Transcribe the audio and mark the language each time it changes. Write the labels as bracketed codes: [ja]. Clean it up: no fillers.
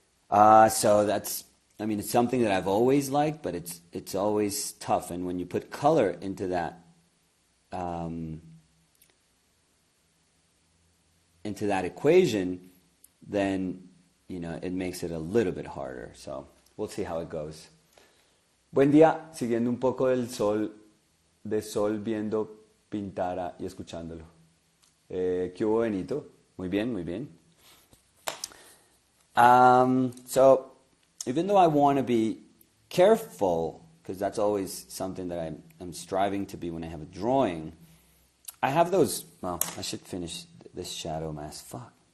[en] So that's, it's something that I've always liked, but it's always tough. And when you put color into that equation, then it makes it a little bit harder. So we'll see how it goes. [es] Buen día, siguiendo un poco de sol viendo Pintara y escuchándolo. ¿Qué hubo, Benito? Muy bien, muy bien. [en] So even though I want to be careful, because that's always something that I'm striving to be when I have a drawing, I have those, I should finish this shadow mask. Fuck.